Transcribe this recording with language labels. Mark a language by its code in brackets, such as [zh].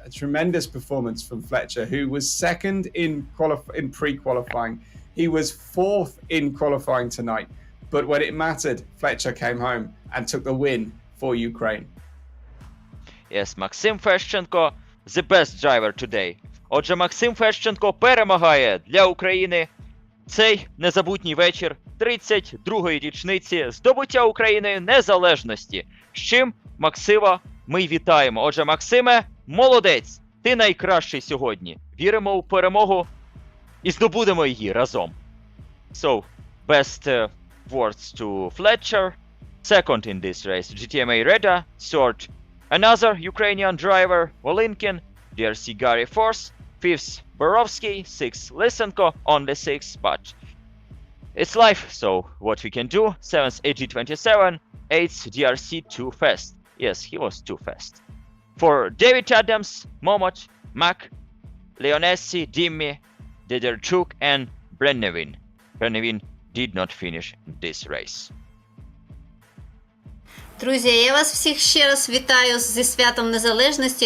[en] A tremendous performance from Fletcher, who was second in pre-qualifying. He was 4th in qualifying tonight. But when it mattered, Fletcher came home and took the win for Ukraine. Yes, Максим Фещенко, the best driver today. [uk] Отже, Максим Фещенко перемагає для України цей незабутній вечір 32-ї річниці здобуття Україною незалежності. З чим Максима ми вітаємо. Отже, Максиме, молодець, ти найкращий сьогодні. Віримо у перемогу і здобудемо її разом. [en] So, best words to Fletcher. Second in this race, GTMA Reda. Third, another Ukrainian driver, Volynkin. DRC Gary 4th. 5th, Borovsky. 6th, Lysenko. Only 6th, but it's life, so what we can do. 7th, AG27. 8th DRC too fast. Yes, he was too fast. For David Adams, Momot, Mac, Leonesi, Dimmy, Dederchuk, and Brennevin. Brennevin did not finish this race. [uk] Друзі, я вас всіх ще раз вітаю зі Святом Незалежності.